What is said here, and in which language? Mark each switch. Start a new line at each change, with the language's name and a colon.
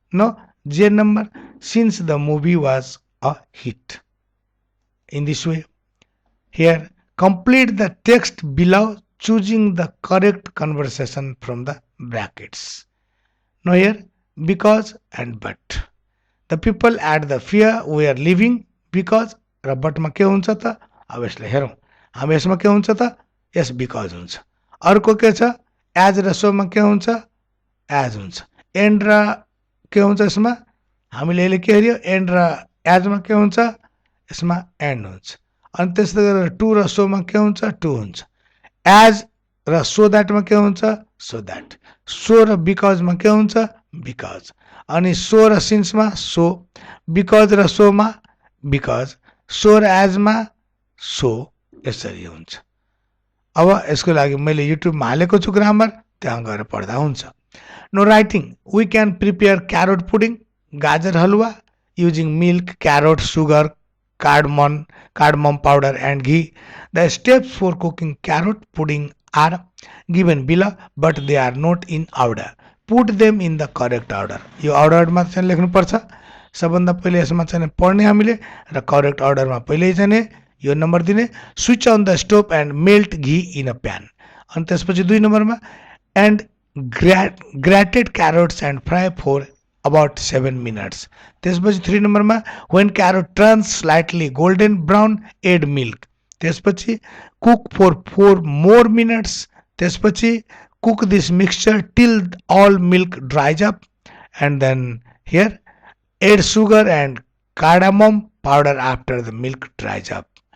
English: No, J number, since the movie was a hit. In this way, here complete the text below choosing the correct conversation from the brackets. Now here, because and but. The people at the fair were leaving because
Nepali: र बटमा के हुन्छ त अब यसलाई हेरौँ हामी यसमा के हुन्छ त यस बिकज हुन्छ अर्को के छ एज र सोमा के हुन्छ एज हुन्छ एन्ड र के हुन्छ यसमा हामीले यसले के हेऱ्यो एन्ड र एजमा के हुन्छ यसमा एन्ड हुन्छ अनि त्यस्तै गरेर टु र सोमा के हुन्छ टु हुन्छ एज र सो द्याटमा के हुन्छ सो द्याट सो र बिकजमा के हुन्छ बिकज अनि सो र सिन्समा सो बिकज र सोमा बिकज सो र एजमा सो यसरी हुन्छ अब यसको लागि मैले युट्युबमा हालेको छु ग्रामर त्यहाँ गएर पढ्दा हुन्छ
English: no writing we can prepare carrot pudding
Nepali: गाजर हलुवा
English: Using milk carrot sugar cardamom powder and ghee. The steps for cooking carrot pudding are given below but they are not in order. Put them in the correct order.
Nepali: यो अर्डरमा चाहिँ लेख्नुपर्छ सबभन्दा पहिले यसमा चाहिँ पढ्ने हामीले र करेक्ट अर्डरमा पहिले चाहिँ यो नम्बर दिने
English: switch on the stove and melt ghee in a pan
Nepali: अनि त्यसपछि 2 नम्बरमा
English: And grated carrots and fry for about 7 minutes.
Nepali: त्यसपछि 3 नम्बरमा
English: when carrot turns slightly golden brown add milk.
Nepali: त्यसपछि
English: cook for 4 more minutes.
Nepali: त्यसपछि
English: cook this mixture till all milk dries up and then here add sugar and cardamom powder after the milk dries up.